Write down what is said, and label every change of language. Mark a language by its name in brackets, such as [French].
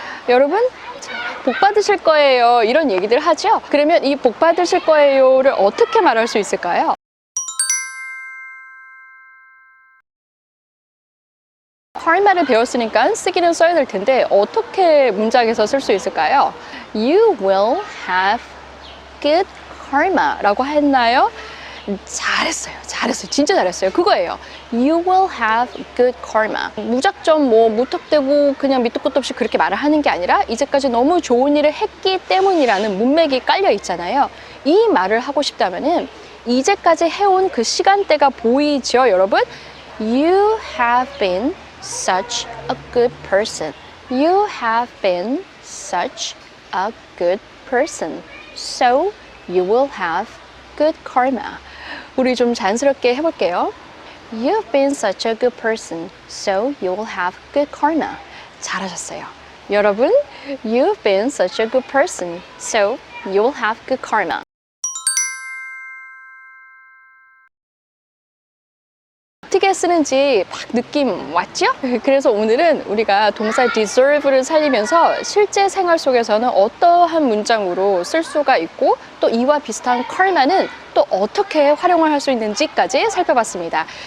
[Korean] 여러분 복 받으실 거예요. 이런 얘기들 하죠. 그러면 이 복 받으실 거예요를 어떻게 말할 수 있을까요? karma를 배웠으니까 쓰기는 써야 될 텐데 어떻게 문장에서 쓸 수 있을까요? [English] You will have good karma [Korean] 라고 했나요? 잘했어요. 진짜 잘했어요. 그거예요. [English] You will have good karma. [Korean] 무작정 무턱대고 그냥 밑도 끝도 없이 그렇게 말을 하는 게 아니라 이제까지 너무 좋은 일을 했기 때문이라는 문맥이 깔려 있잖아요. 이 말을 하고 싶다면은 이제까지 해온 그 시간대가 보이죠, 여러분? [English] You have been such a good person. You have been such a good person. So you will have good karma. [Korean] 우리 좀 자연스럽게 해볼게요. [English] You've been such a good person. So you will have good karma. [Korean] 잘하셨어요. [English] 여러분, You've been such a good person. So you will have good karma. [Korean] 어떻게 쓰는지 막 느낌 왔죠? 그래서 오늘은 우리가 동사 deserve를 살리면서 실제 생활 속에서는 어떠한 문장으로 쓸 수가 있고 또 이와 비슷한 karma는 또 어떻게 활용을 할 수 있는지까지 살펴봤습니다.